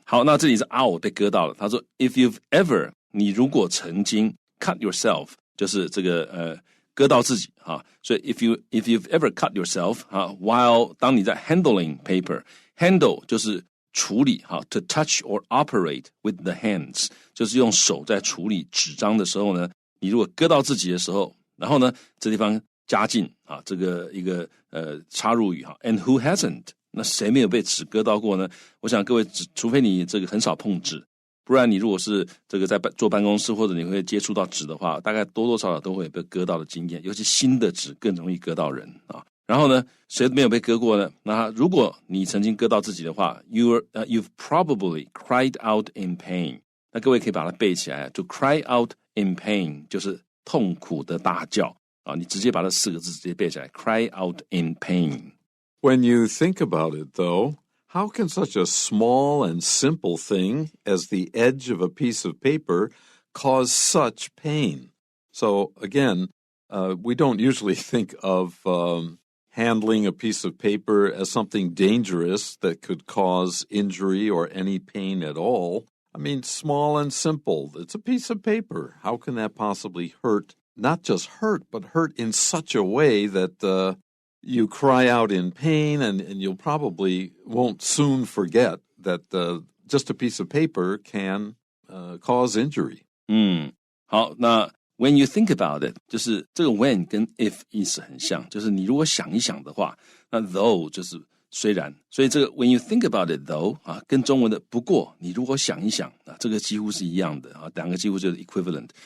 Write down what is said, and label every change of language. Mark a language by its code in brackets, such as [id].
[zh] 好，那这里是 ow 被割到了，他说 [en] if you've ever [zh] 你如果曾经 [en] cut yourself [zh] 就是这个割到自己啊，所以 [en] if you've ever cut yourself [zh] 啊 while 当你在 [en] handling paper [zh] handle 就是处理哈 [en] to touch or operate with the hands [zh] 就是用手在处理纸张的时候呢，你如果割到自己的时候，然后呢这地方加进啊这个一个插入语哈 [en] and who hasn't [zh] 那谁没有被纸割到过呢？我想各位除非你这个很少碰纸，不然你如果是这个在坐办公室或者你会接触到纸的话，大概多多少少都会有被割到的经验，尤其新的纸更容易割到人啊。然后呢，谁没有被割过呢？那如果你曾经割到自己的话 [en] you've probably cried out in pain。 [zh] 那各位可以把它背起来， [en] to cry out in pain [zh] 就是痛苦的大叫啊，你直接把这4个字直接背起来， [en] cry out in pain。 When you think about it, though, how can such a small and simple thing as the edge of a piece of paper cause such pain? So again, we don't usually think of handling a piece of paper as something dangerous that could cause injury or any pain at all. I mean, small and simple. It's a piece of paper. How can that possibly hurt? Not just hurt, but hurt in such a way that you cry out in pain, and you'll probably won't soon forget that just a piece of paper can cause injury. [zh] 好，那 [en] When you think about it [zh] 就是这个 when 跟 if 意思很像，就是你如果想一想的话，那 though 就是虽然，所以这个 [en] when you think about it though [zh] 啊，跟中文的不过你如果想一想啊，这个几乎是一样的啊，两个几乎就是 equivalent。